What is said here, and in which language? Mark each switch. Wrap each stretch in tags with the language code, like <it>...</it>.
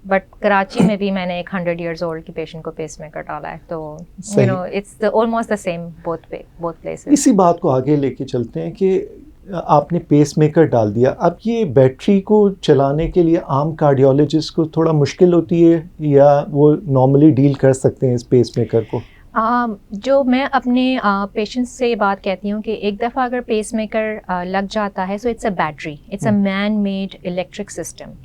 <ur>But Karachi میں بھی میں نے ایک</ur> <en>100 years old</en> <ur>کی پیشنٹ کو پیس میکر ڈالا ہے. تو</ur> <en>you know it's almost the same both places.</en> <ur>اسی بات کو آگے لے کے چلتے ہیں کہ آپ نے پیس میکر ڈال دیا. اب یہ بیٹری کو چلانے کے لیے عام کارڈیولوجسٹ کو تھوڑا مشکل ہوتی ہے یا وہ نارملی ڈیل کر سکتے ہیں اس پیس میکر کو؟ جو میں اپنے پیشنٹس سے یہ بات کہتی ہوں کہ ایک دفعہ اگر پیس میکر لگ جاتا ہے</ur> <en>So it's a battery, it's a man made electric system.</en>